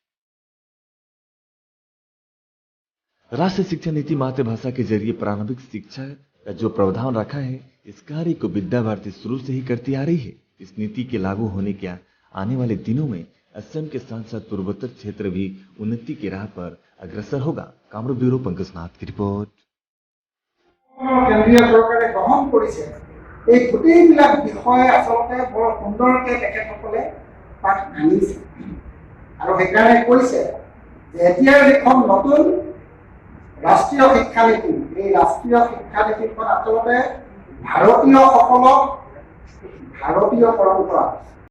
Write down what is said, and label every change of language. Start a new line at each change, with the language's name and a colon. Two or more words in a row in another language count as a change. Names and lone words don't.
Hindi: राष्ट्रीय शिक्षा नीति मातृभाषा के जरिए प्रारंभिक शिक्षा का जो प्रावधान रखा है, इस कार्य को विद्या भारती शुरू से ही करती आ रही है। इस नीति के लागू होने के आने वाले दिनों में असम के साथ साथ पूर्वोत्तर क्षेत्र भी उन्नति की राह पर अग्रसर होगा। कामरूप ब्यूरो पंकज नाथ की रिपोर्ट।
Assamese: কেন্দ্ৰীয় চৰকাৰে গ্ৰহণ কৰিছে এই গোটেইবিলাক বিষয় আসলতে বৰ সুন্দৰকৈ তেখেতসকলে তাক আনিছে আৰু সেইকাৰণে কৈছে যে এতিয়া এখন নতুন ৰাষ্ট্ৰীয় শিক্ষা নীতি, এই ৰাষ্ট্ৰীয় শিক্ষা নীতিখন আচলতে ভাৰতীয় পৰম্পৰা